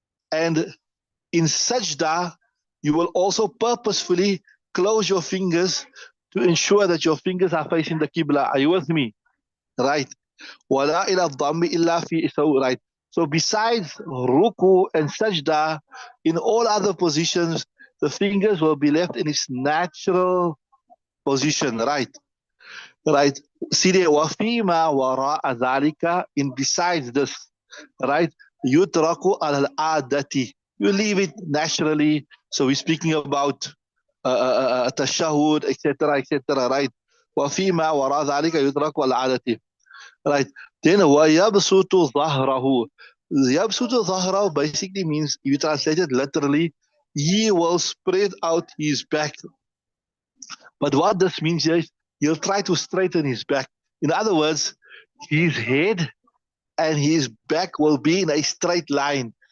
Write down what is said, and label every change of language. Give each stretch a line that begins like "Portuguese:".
English: And in sajda, you will also purposefully close your fingers to ensure that your fingers are facing the Qibla. Are you with me?
Arabic: Right. وَلَا إِلَى الضَّمِّ إِلَّا فِي. So, right.
English: So besides ruku and sajda, in all other positions, the fingers will be left in its natural position. Right. Right. See there,
Arabic: وَفِيمَا وَرَاءَ ذَلِكَ.
English: In besides this, right,
Arabic: يُتْرَكُ عَلَى الْعَادَةِ.
English: You leave it naturally. So we're speaking about tashahud, etc., etc., right?
Arabic: وَفِيمَا وَرَاءَ ذَلِكَ يُتْرَكُ عَلَى الْعَادَةِ. Right. Then وَيَبْسُطُ ظَهْرَهُ. يَبْسُطُ ظَهْرَهُ
English: basically means, you translate it literally, he will spread out his back. But what this means is, he'll try to straighten his back. In other words, his head and his back will be in a straight line.